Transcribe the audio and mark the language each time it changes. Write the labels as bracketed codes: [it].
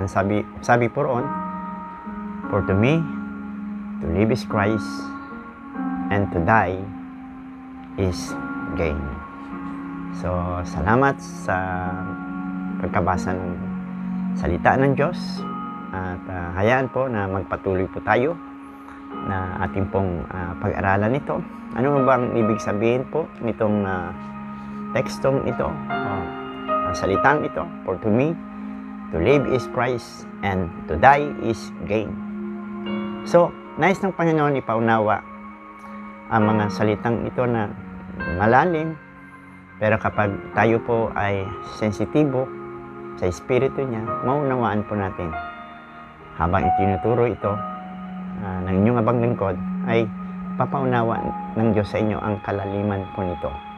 [tl] Ang sabi po roon, [en] "For to me, to live is Christ, and to die is gain." [tl] So, salamat sa pagkabasa ng salita ng Diyos, at hayaan po na magpatuloy po tayo na ating pong pag-aralan ito. Ano bang ibig sabihin po nitong tekstong ito, salitang ito? [en] For to me, to live is Christ, and to die is gain. [tl] So, nais ng Panginoon ipaunawa ang mga salitang ito na malalim, pero kapag tayo po ay sensitibo sa Espiritu niya, maunawaan po natin. Habang itinuturo ito ng inyong abang lingkod, ay papaunawa ng Diyos sa inyo ang kalaliman po nito.